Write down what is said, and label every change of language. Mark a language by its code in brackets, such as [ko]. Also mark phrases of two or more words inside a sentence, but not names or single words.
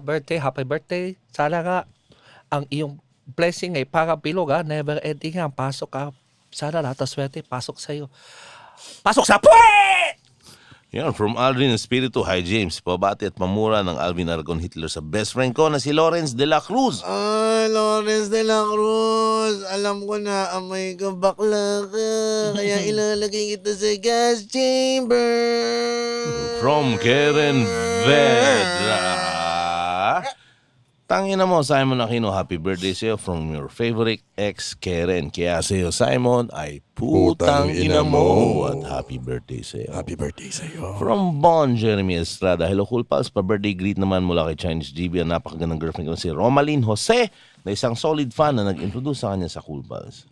[en] Birthday, happy birthday. [tl] Sana nga ang iyong blessing ay para bilog ha. [en] Never ending [tl] ha. Pasok ka. Sana lahat ng swerte. Pasok sa'yo. Pasok sa puwet! Yan, from Aldrin Espiritu, hi James. Pabati at mamura ng Alvin Aragon Hitler sa [en] best friend [tl] ko na si Lawrence de la Cruz. Lawrence de la Cruz. Alam ko na, amoy ka bakla ka. Kaya ilalagay kita sa gas chamber. From Karen Vedra. Tangina mo, Simon Aquino, [en] happy birthday [tl] sa'yo [en] from your favorite ex, [tl] Karen. Kaya sa'yo, Simon, ay putang ina mo. At [en] happy birthday [tl] sa'yo. [en] Happy birthday [tl] sa'yo. From Bon Jeremy Estrada, hello Cool Pals, pa-birthday greet naman mula kay Chinese GB, ang napakagandang girlfriend ko si Romaline Jose, na isang [en] solid fan [tl] na nag-introduce sa kanya sa Cool Pals.